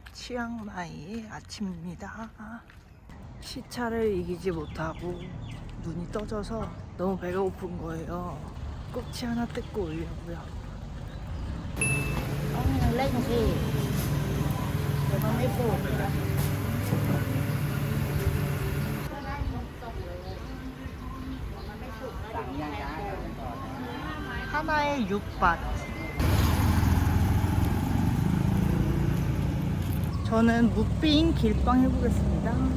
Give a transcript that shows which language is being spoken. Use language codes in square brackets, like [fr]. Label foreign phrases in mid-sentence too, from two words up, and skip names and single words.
[ko] 치앙마이의 아침입니다. 시차를 이기지 못하고 눈이 떠져서 너무 배가 고픈 거예요. 꼭지 하나 뜯고 오려고요. [vi] lên gì để con đi phụ [ko] 하나에 6밭. 저는 무빙 길빵 해보겠습니다.